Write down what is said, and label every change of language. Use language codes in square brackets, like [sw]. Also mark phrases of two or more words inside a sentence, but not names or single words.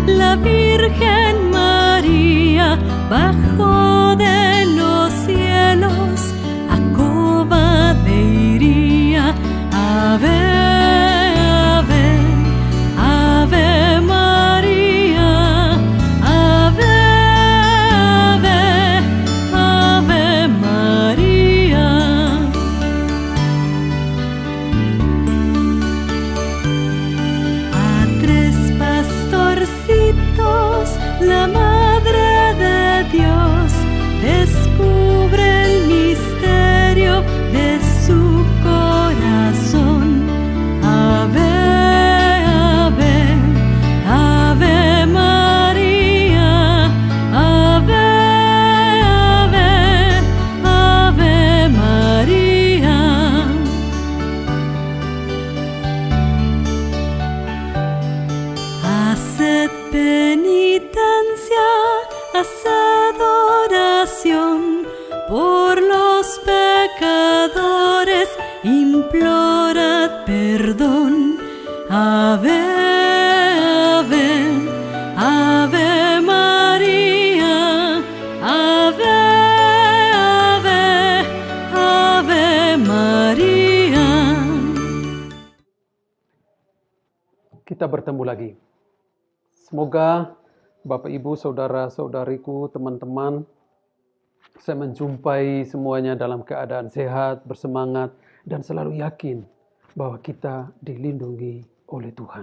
[es] la Virgen María bajó de los cielos, a cobarde iría. Ave, ave, ave María, ave, ave, ave María. A tres pastorcitos la Madre de Dios descubre el misterio de su corazón. Ave, ave, ave María, ave, ave, ave María. Haced penitencia, haced oración por los pecadores, implorad perdón. Ave, ave, ave María, ave, ave, ave María. [id] Kita bertemu lagi. Semoga Bapak, Ibu, Saudara-saudariku, teman-teman, saya menjumpai semuanya dalam keadaan sehat, bersemangat, dan selalu yakin bahwa kita dilindungi oleh Tuhan.